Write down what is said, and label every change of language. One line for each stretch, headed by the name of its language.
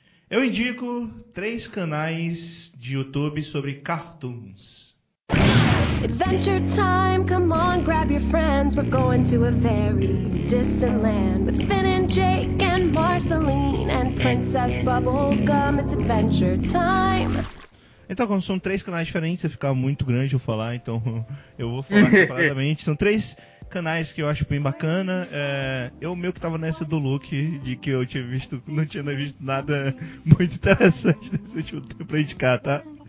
Portuguese: Eu indico 3 canais de YouTube sobre cartoons.
English: Adventure time, come on, grab your friends. We're going to a very distant land with Finn and Jake and Marceline and Princess Bubblegum. It's adventure time.
Portuguese: Então, como são 3 canais diferentes, ia ficar muito grande eu falar, então eu vou falar separadamente. São 3 canais que eu acho bem bacana. Eu meio que tava nessa do Luke, de que eu tinha visto, não tinha visto nada muito interessante nesse último tempo pra indicar, tá?